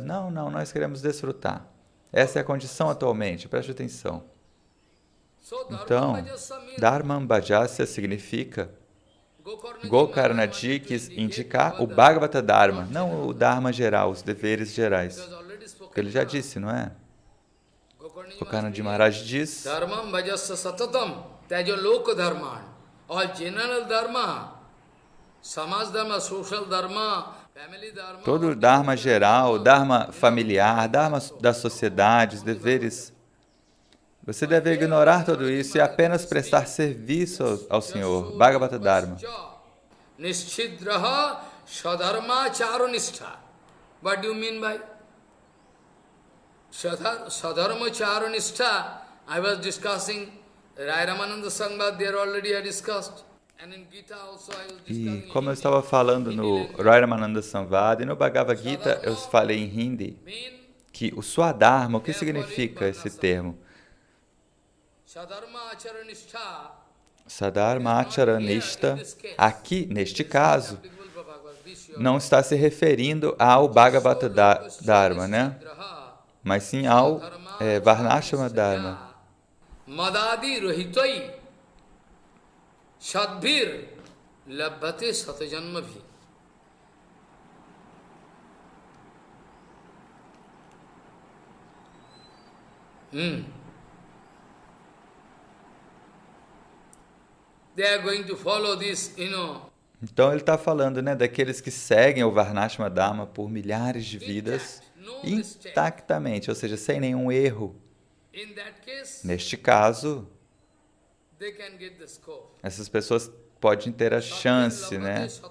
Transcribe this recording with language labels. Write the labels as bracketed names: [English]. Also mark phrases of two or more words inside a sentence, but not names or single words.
[Portuguese] Não, nós queremos desfrutar. Essa é a condição atualmente, preste atenção. Então, [Sanskrit] धर्मं भजस्व [Portuguese] significa Gokarnaji quis indicar o [Sanskrit] भागवत धर्म, [Portuguese] não o Dharma geral, os deveres gerais. Porque ele já disse, não é? Gokarnaji Maharaj diz: [Sanskrit] धर्मं भजस्व सततं त्यजो लोक धर्मान्. [English] All general dharma, samaj dharma, social dharma, family dharma. [Portuguese] todo o Dharma geral, Dharma familiar, Dharma da sociedade, os deveres. Você deve ignorar tudo isso e apenas prestar serviço ao Senhor. [Sanskrit] भागवत धर्म. निश्छिद्रः सधर्म चरणिष्ठा. [English] What do you mean by [Sanskrit] सधर्म चरणिष्ठा? [English] I was discussing Rai Ramananda Sangvad, there already I discussed. And in Gita also I was discussing. [Portuguese] E como eu estava falando no Rai Ramananda Samvad e no Bhagavad Gita, eu falei em hindi que o Swadharma, o que significa esse termo? [Sanskrit] सधर्म आचरणिष्ठा, [Portuguese] aqui, neste caso, não está se referindo ao [Sanskrit] भागवत धर्म, [Portuguese] né? Mas sim ao [Sanskrit] वर्णाश्रम धर्म. मदादि रहितैः सद्भिर् लभते शतजन्मभिः. [English] They are going to follow this, [Portuguese] Então ele está falando, né, daqueles que seguem o [Sanskrit] वर्णाश्रम धर्म [Portuguese] por milhares de vidas intactamente, ou seja, sem nenhum erro. Neste caso, essas pessoas podem ter a chance, né?